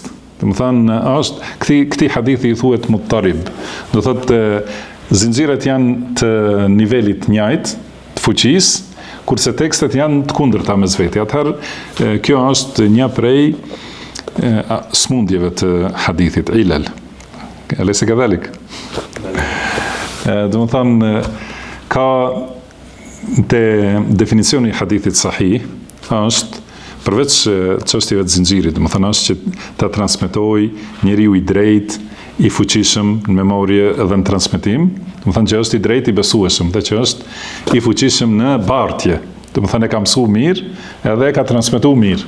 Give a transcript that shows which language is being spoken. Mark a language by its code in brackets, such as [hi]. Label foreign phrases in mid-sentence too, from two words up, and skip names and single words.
[sq] Do të thonë është këtij hadithi i thuhet muttarib. Do thotë zinxhiret janë të nivelit të njëjtë, të fuqisë, kurse tekstet janë të kundërta mes veti. Atëherë kjo është një prej smundjeve të hadithit ilal. [ar] أليس كذلك? [sq] Do të thonë ka te definicioni i hadithit sahih është përveç çështjeve të zinxhirit, do të thonë është që ta transmetojë njeriu i drejtë, i fuqishëm në memorie dhe në transmetim, do të thonë që është i drejtë, i besueshëm dhe që është i fuqishëm në bartje, do të thonë e ka mësuar mirë edhe e ka transmetuar mirë.